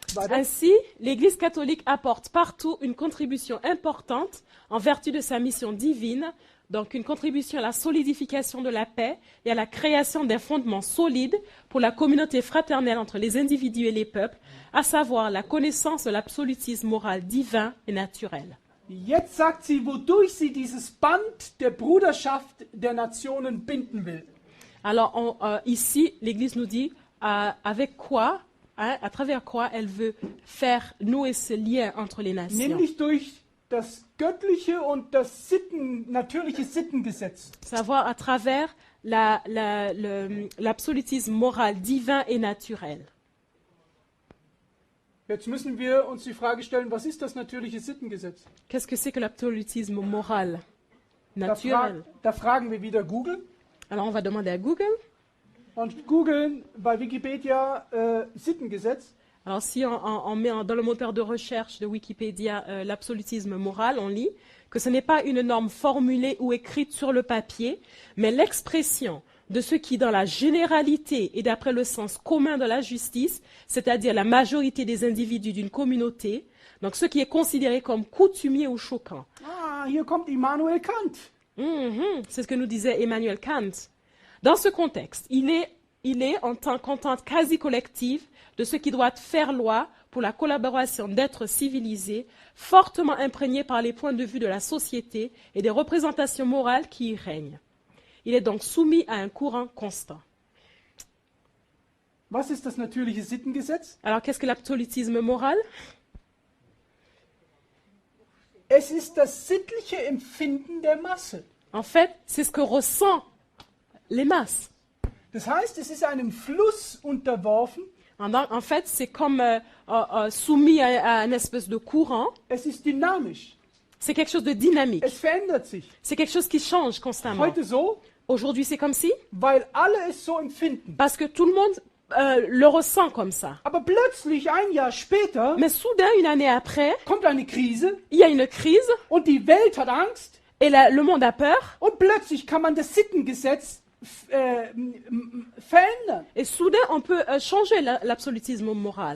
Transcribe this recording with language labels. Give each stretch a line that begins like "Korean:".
French: Ainsi, l'Église catholique apporte partout une contribution importante en vertu de sa mission divine, donc une contribution à la solidification de la paix et à la création d'un fondement solide pour la communauté fraternelle entre les individus et les peuples, à savoir la connaissance de l'absolutisme moral divin et naturel.
German: Jetzt sagt sie, wodurch sie dieses Band der Bruderschaft der Nationen binden will.
French: Alors ici, l'Église nous dit avec quoi, à travers quoi elle veut faire nouer ce lien entre les nations.
German: Nämlich durch das göttliche und das natürliche Sittengesetz.
French: Savoir à travers l'absolutisme moral divin et naturel.
German: Jetzt müssen wir uns die Frage stellen, was ist das natürliche Sittengesetz?
French: Qu'est-ce que c'est que l'absolutisme moral naturel?
German: Da fragen wir wieder Google.
French: Alors on va demander à Google.
German: Und googeln bei Wikipedia Sittengesetz.
French: Alors si on met dans le moteur de recherche de Wikipédia l'absolutisme moral, on lit que ce n'est pas une norme formulée ou écrite sur le papier, mais l'expression de ce qui, dans la généralité et d'après le sens commun de la justice, c'est-à-dire la majorité des individus d'une communauté, donc ce qui est considéré comme coutumier ou choquant.
German: Ah, hier kommt Immanuel Kant.
French: C'est ce que nous disait Emmanuel Kant. Dans ce contexte, il est en tant qu'entente quasi collective de ce qui doit faire loi pour la collaboration d'êtres civilisés, fortement imprégnés par les points de vue de la société et des représentations morales qui y règnent. Il est donc soumis à un courant constant.
German: Was ist das natürliche Sittengesetz?
French: Alors, qu'est-ce que l'absolutisme moral?
German: Es ist das sittliche Empfinden der Masse.
French: En fait, c'est ce que ressent les masses.
German: Das heißt, es ist einem Fluss unterworfen.
French: En fait, c'est comme soumis à une espèce de courant.
German: Es ist dynamisch.
French: C'est quelque chose de dynamique.
German: Es verändert sich.
French: C'est quelque chose qui change constamment.
German: Heute so,
French: Aujourd'hui, c'est comme si,
German: weil alle es so empfinden.
French: parce que tout le monde le ressent comme ça.
German: Aber plötzlich, ein Jahr später,
French: Mais soudain, une année après,
German: kommt eine Krise
French: il y a une crise
German: und die Welt hat Angst
French: et le monde a peur.
German: und plötzlich kann man das Sittengesetz verändern.
French: Et soudain, on peut changer l'absolutisme moral.